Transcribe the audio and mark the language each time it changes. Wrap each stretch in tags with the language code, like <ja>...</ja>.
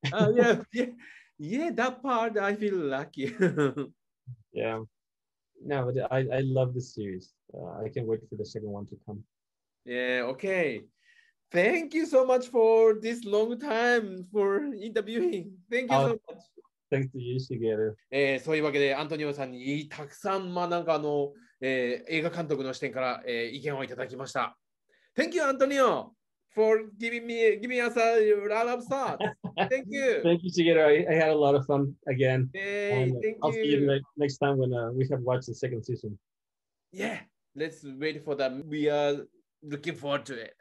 <en>Yeah. That part I feel lucky. Yeah. No, but I love this series. I can't wait for the second one to come. Yeah. Okay. Thank you so much for this long time for interviewing. Thank you so much. Thanks to you, Shigeru.</en> <ja>そういうわけで、アントニオさんにたくさん、なんか映画監督の視点から、意見をいただきました。</ja> <en>Thank you, Antonio, for giving us a lot of thoughts. Thank you. Thank you, Shigeru. I had a lot of fun again. Hey, thank I'll you. see you next time when we have watched the second season. Yeah, let's wait for that. We are looking forward to it.</en>